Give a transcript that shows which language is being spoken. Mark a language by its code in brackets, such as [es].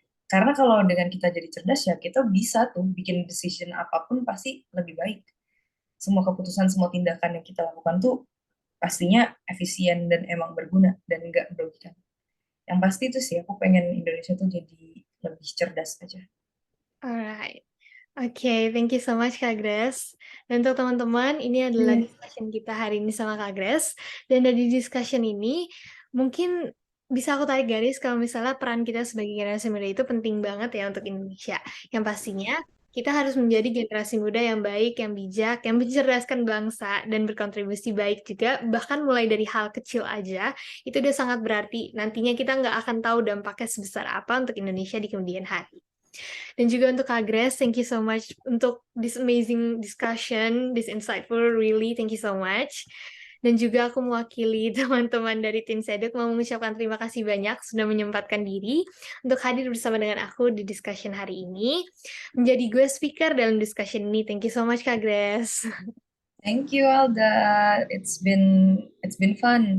[id] Karena kalau dengan kita jadi cerdas ya kita bisa tuh bikin decision apapun pasti lebih baik. Semua keputusan, semua tindakan yang kita lakukan tuh pastinya efisien dan emang berguna dan nggak merugikan. Yang pasti itu sih aku pengen Indonesia tuh jadi lebih cerdas aja. [en] Alright. Oke, thank you so much Kak Grace. [id] Dan untuk teman-teman, ini adalah Iya. discussion kita hari ini sama Kak Grace. Dan dari discussion ini, mungkin bisa aku tarik garis kalau misalnya peran kita sebagai generasi muda itu penting banget ya untuk Indonesia. Yang pastinya kita harus menjadi generasi muda yang baik, yang bijak, yang mencerdaskan bangsa, dan berkontribusi baik juga. Bahkan mulai dari hal kecil aja, itu udah sangat berarti. Nantinya kita nggak akan tahu dampaknya sebesar apa untuk Indonesia di kemudian hari. Dan juga untuk [en] Kak Grace, thank you so much [id] untuk [en] this amazing discussion, this insightful, really, thank you so much. [id] Dan juga aku mewakili teman-teman dari Tim Seduk mau mengucapkan terima kasih banyak sudah menyempatkan diri untuk hadir bersama dengan aku di discussion hari ini. Menjadi gue speaker dalam discussion ini. [en] Thank you so much, [id] Kak Grace. [en] Thank you Alda, it's been fun.